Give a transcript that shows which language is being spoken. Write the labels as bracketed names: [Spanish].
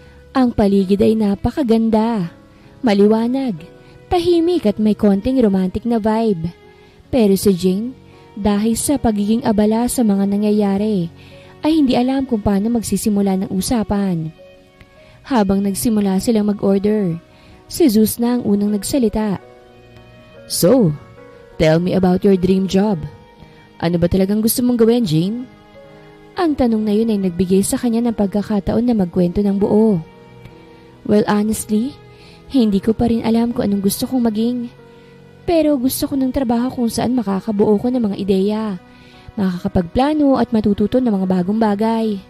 [Filipino] Ang paligid ay napakaganda, maliwanag, tahimik at may konting romantic na vibe. Pero si Jane, dahil sa pagiging abala sa mga nangyayari, ay hindi alam kung paano magsisimula ng usapan. Habang nagsimula silang mag-order, si Zeus na ang unang nagsalita. [English] So, tell me about your dream job. [Filipino] Ano ba talagang gusto mong gawin, Jane? Ang tanong na yun ay nagbigay sa kanya ng pagkakataon na magkwento ng buo. [English] Well, honestly, [Filipino] hindi ko pa rin alam kung anong gusto kong maging. Pero gusto ko ng trabaho kung saan makakabuo ko ng mga ideya, makakapagplano at matututo ng mga bagong bagay.